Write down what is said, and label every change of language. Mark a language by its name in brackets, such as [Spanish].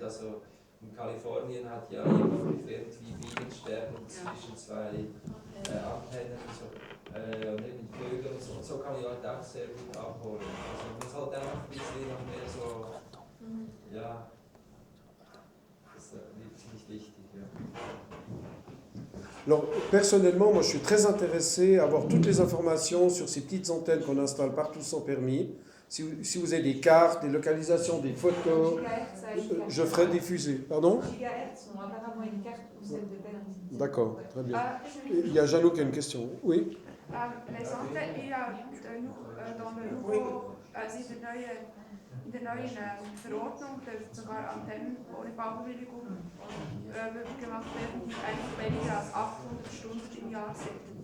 [German] Also in Kalifornien hat ja jemand gefilmt, wie Bienen sterben zwischen zwei Antennen und so. Und eben Vögel und so kann man die Leute auch sehr gut abholen. Also man sollte einfach ein bisschen noch mehr so, ja, das ist ziemlich wichtig. Ja. [French] Alors, personnellement, moi je suis très intéressé à avoir toutes les informations sur ces petites antennes qu'on installe partout sans permis. Si vous avez des cartes, des localisations, des photos, je ferai diffuser. Pardon? Gigahertz, ont apparemment une carte où celle de Berne. D'accord, très bien. Il y a Jeannot qui a une question. Oui? Les antennes, il y a dans le nouveau, [German] also in der neuen Verordnung dürfen sogar Antennen ohne Baubewilligung gemacht werden, die eigentlich weniger als 800 Stunden im Jahr sind.